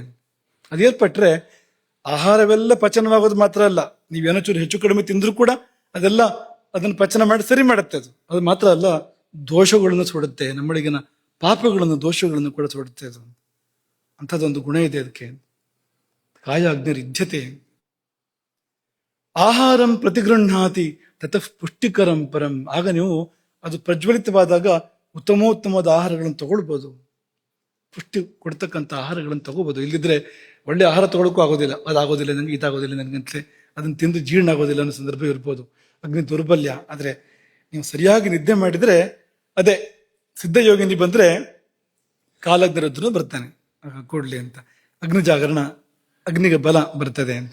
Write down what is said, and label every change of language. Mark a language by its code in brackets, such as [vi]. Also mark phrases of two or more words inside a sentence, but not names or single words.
[kn] ಅದು ಏರ್ಪಟ್ರೆ ಆಹಾರವೆಲ್ಲ ಪಚನವಾಗೋದು ಮಾತ್ರ ಅಲ್ಲ, ನೀವೇನೋ ಚೂರು ಹೆಚ್ಚು ಕಡಿಮೆ ತಿಂದ್ರೂ ಕೂಡ ಅದೆಲ್ಲ ಅದನ್ನು ಪಚನ ಮಾಡಿ ಸರಿ ಮಾಡುತ್ತೆ. ಅದು ಮಾತ್ರ ಅಲ್ಲ, ದೋಷಗಳನ್ನು ಸುಡುತ್ತೆ, ನಮ್ಮೊಳಗಿನ ಪಾಪಗಳನ್ನು ದೋಷಗಳನ್ನು ಕೂಡ ಸುಡುತ್ತೆ. ಅದು ಅಂಥದ್ದೊಂದು ಗುಣ ಇದೆ ಅದಕ್ಕೆ. [sa] ಕಾಯ ಅಗ್ನಿರಿಧ್ಯತೆ. ಆಹಾರಂ ಪ್ರತಿಗೃಹಾತಿ ತತಃ ಪುಷ್ಟಿಕರಂ ಪರಂ. [kn] ಆಗ ನೀವು ಅದು ಪ್ರಜ್ವಲಿತವಾದಾಗ ಉತ್ತಮೋತ್ತಮವಾದ ಆಹಾರಗಳನ್ನು ತಗೊಳ್ಬೋದು, ಪುಷ್ಟಿ ಕೊಡ್ತಕ್ಕಂಥ ಆಹಾರಗಳನ್ನು ತಗೋಬಹುದು. ಇಲ್ಲಿದ್ರೆ ಒಳ್ಳೆ ಆಹಾರ ತಗೊಳಕ್ಕೂ ಆಗೋದಿಲ್ಲ, ಅದಾಗೋದಿಲ್ಲ ನನಗೆ, ಇದಾಗೋದಿಲ್ಲ ನನಗಂತಲೇ ಅದನ್ನು ತಿಂದು ಜೀರ್ಣ ಆಗೋದಿಲ್ಲ ಅನ್ನೋ ಸಂದರ್ಭ ಇರ್ಬೋದು, ಅಗ್ನಿ ದೌರ್ಬಲ್ಯ. ಆದರೆ ನೀವು ಸರಿಯಾಗಿ ನಿದ್ದೆ ಮಾಡಿದ್ರೆ, ಅದೇ ಸಿದ್ಧಯೋಗಿನಿ ಬಂದ್ರೆ ಕಾಲಗ್ನಿರುದ್ರನು ಬರ್ತಾನೆ ಕೊಡ್ಲಿ ಅಂತ, ಅಗ್ನಿ ಜಾಗರಣ, ಅಗ್ನಿಗೆ ಬಲ ಬರ್ತದೆ ಅಂತ.